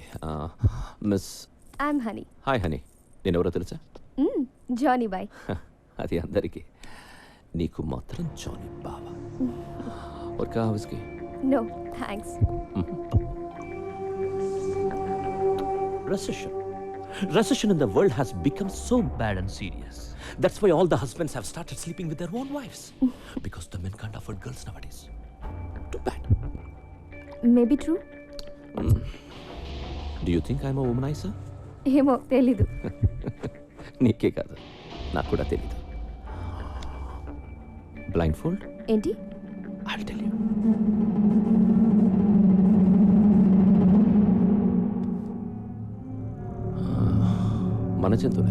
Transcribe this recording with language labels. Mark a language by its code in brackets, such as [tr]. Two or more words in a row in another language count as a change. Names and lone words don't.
[en] Miss. I'm Honey. Hi, Honey. [te] నేను ఎవరో తెలుసా? జానీ బాయ్. అది అందరికీ, నీకు మాత్రం జానీ బావా. [hi] और क्या उसकी? [en] No, thanks. Recession in the world has become so bad and serious. That's why all the husbands have started sleeping with their own wives. Because the men can't afford girls nowadays. Too bad. maybe true. do you think I'm a womanizer? [te] ఏమో తెలీదు. నీకే కాదు, నాకు కూడా తెలీదు. [en] blindfold [te] ఏంటి? [en] I tell you. [te] మన జంతువునే.